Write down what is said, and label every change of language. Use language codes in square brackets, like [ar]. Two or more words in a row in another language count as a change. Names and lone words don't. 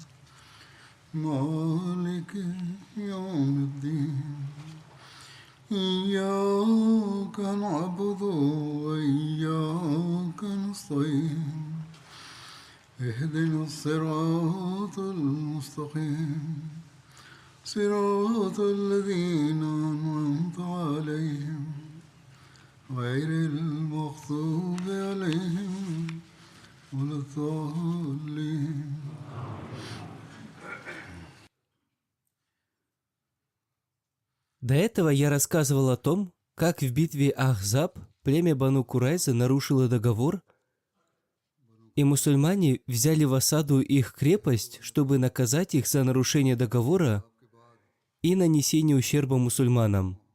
[ar] مالك يوم الدين إياك نعبد وإياك نستعين اهدنا الصراط المستقيم صراط الذين أنعمت عليهم غير المغضوب عليهم ولا الضالين. [ru] До этого я рассказывал о том, как в битве Ахзаб племя Бану Курайза нарушило договор, и мусульмане взяли в осаду их крепость, чтобы наказать их за нарушение договора и нанесение ущерба мусульманам.